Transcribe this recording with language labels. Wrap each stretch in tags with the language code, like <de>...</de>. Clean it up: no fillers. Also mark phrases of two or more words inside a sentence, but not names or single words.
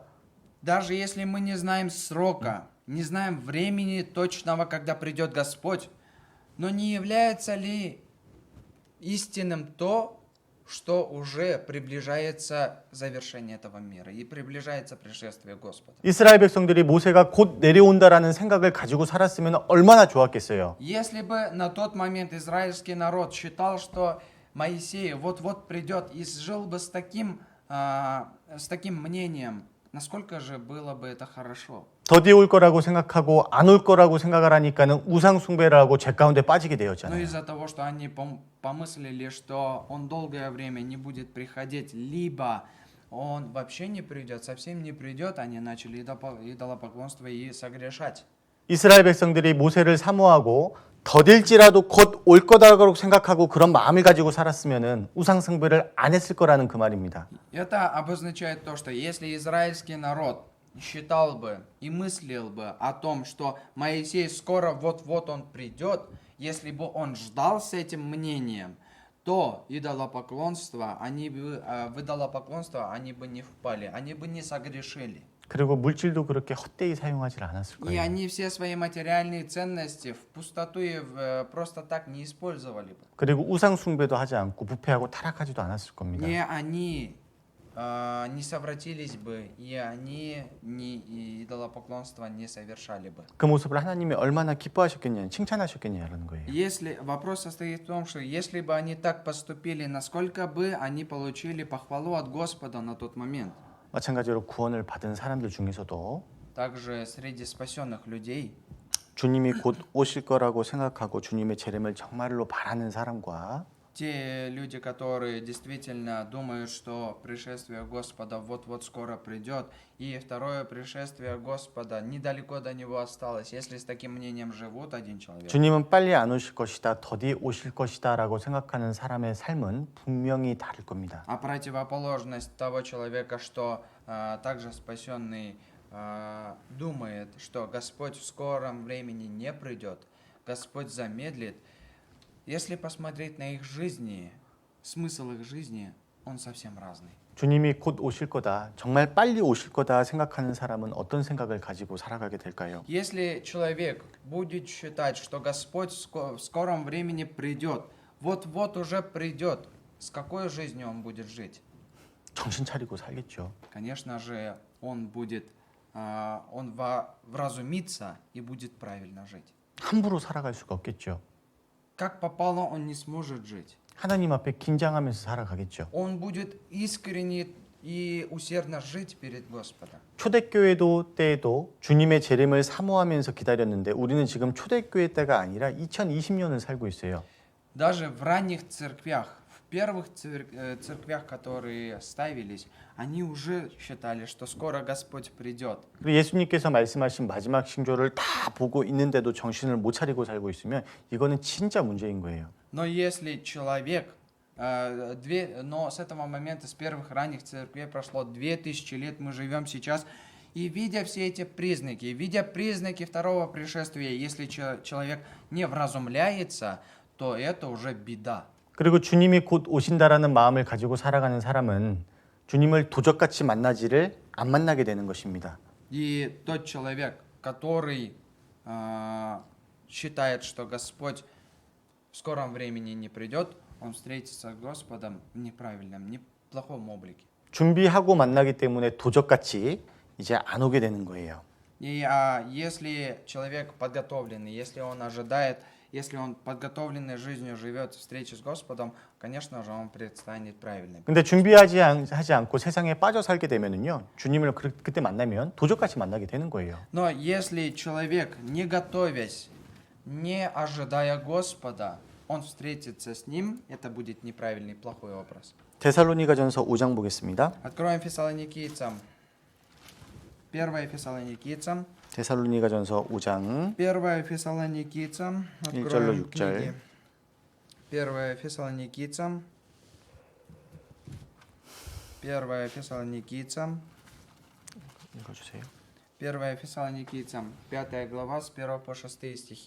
<ru>Даже если мы не знаем срока, не знаем времени точного, когда придет Господь, но не является ли истинным то, что уже приближается завершение этого мира и приближается пришествие Господа.</ru> <ko>이스라엘 백성들이 모세가 곧 내려온다라는 생각을 가지고 살았으면 얼마나 좋았겠어요.</ko> <ru>Если бы на тот момент израильский народ считал, что Моисей вот-вот придет и жил бы с таким мнением, насколько же было бы это хорошо.</ru> <ko>더디 올 거라고 생각하고 안 올 거라고 생각을 하니까는 우상 숭배를 하고 죄 가운데 빠지게</ko> <ru>Но</ru> <ko>되었잖아요.</ko> <ru>из-за того, что они помыслили, что он долгое время не будет приходить, либо он вообще не придет, совсем не придет, они начали идолопоклонство и согрешать.</ru> <ko>이스라엘 백성들이 모세를 사모하고 더딜지라도 곧 올 거다라고 생각하고 그런 마음을 가지고 살았으면은 우상 숭배를 안 했을 거라는 그 말입니다.</ko> <ru>Это обозначает то, что если израильский народ считал бы и мыслил бы о том, что Моисей скоро вот-вот он придет, если бы он ждал с этим мнением, то в идолопоклонство они бы не впали, они бы не согрешили.</ru> <ko>그리고 물질도 그렇게 헛되이 사용하지 않았을</ko> <ru>И</ru> <ko>거예요.</ko> <ru>они все свои материальные ценности в пустоту и просто так не использовали бы.</ru> <ko>그리고 우상 숭배도 하지 않고 부패하고 타락하지도 않았을 겁니다.</ko> <ru>Они не совратились бы, и они идолопоклонство не совершали бы.</ru> <ko>그 모습을 하나님이 얼마나 기뻐하셨겠냐, 칭찬하셨겠냐라는 거예요.</ko> <ru>Если вопрос состоит в том, что если бы они так поступили, насколько бы они получили похвалу от Господа на тот момент?</ru> <ko>마찬가지로 구원을 받은 사람들 중에서도</ko> <ru>Также среди спасенных людей,</ru> <ko>주님이 곧 오실 거라고 생각하고 주님의 재림을 정말로 바라는 사람과</ko> <ru>те люди, которые действительно думают, что пришествие Господа вот-вот скоро придет, и второе пришествие Господа недалеко до него осталось, если с таким мнением живут один человек,</ru> <ko>주님은 빨리 안 오실 것이다, 더디 오실 것이다라고 생각하는 사람의 삶은 분명히 다를 겁니다.</ko> <ru>а противоположность того человека, что также спасенный думает, что Господь в скором времени не придет, Господь замедлит, если посмотреть на их жизни, смысл их жизни, он совсем разный.</ru> <ko>주님이 곧 오실 거다, 정말 빨리 오실 거다 생각하는 사람은 어떤 생각을 가지고 살아가게 될까요?</ko> <ru>Если человек будет считать, что Господь в скором времени придет, вот-вот уже придет, с какой жизнью он будет жить?</ru> <ko>정신 차리고 살겠죠.</ko> <ru>Конечно же, он вразумится и будет правильно жить.</ru> <ko>함부로 살아갈 수가 없겠죠.</ko> <ru>Как попало, он не сможет жить.</ru> <ko>하나님 앞에 긴장하면서 살아가겠죠.</ko> <ru>Он будет искренне и усердно жить перед Господом.</ru> <ko>초대교회도 때에도 주님의 재림을 사모하면서 기다렸는데 우리는 지금 초대교회 때가 아니라 2020년을 살고 있어요.</ko> <ru>Даже в ранних церквях, в первых церквях, которые ставились, они уже считали, что скоро Господь придет.</ru> <ko>그리고 예수님께서 말씀하신 마지막 징조를 다 보고 있는데도 정신을 못 차리고 살고 있으면 이거는 진짜 문제인 거예요.</ko> <ru>Но если человек, но с этого момента, с первых ранних церквей прошло 2000 лет, мы живем сейчас, и видя все эти признаки, видя признаки второго пришествия, если человек не вразумляется, то это уже беда.</ru> <ko>그리고 주님이 곧 오신다라는 마음을 가지고 살아가는 사람은 주님을 도적같이 만나지를 안 만나게 되는 것입니다.</ko> <ru>И тот человек, который считает, что Господь в скором времени не придет, он встретится с Господом в неправильном, неплохом облике.</ru> <ko>준비하고 만나기 때문에 도적같이 이제 안 오게 되는 거예요. И если человек подготовленный, если он ожидает если он подготовленной жизнью живет в встрече с Господом, конечно же, он предстанет правильным. 근데 하지 않고 세상에 빠져 살게 되면은요. 주님을 그때 만나면 도적같이 만나게 되는 거예요.</ko> <ru>Но если человек, не готовясь, не ожидая Господа, он встретится с ним, это будет неправильный, плохой образ.</ru> <ko>데살로니가전서 5장 보겠습니다.</ko> <ru>Откроем Фессалоникийцам. 1 Фессалоникийцам.</ru> <ko>데살로니가전서 5장</ko> <ru>1 Фессалоникийцам.</ru> <ko>1절로</ko> <ru>Откроем</ru> <ko>6절.</ko> <ru>книги. 1 Фессалоникийцам. 1 Фессалоникийцам.</ru> <ko>읽어주세요.</ko> <ru>1 Фессалоникийцам, 5 глава, с 1 по 6 стихи.</ru>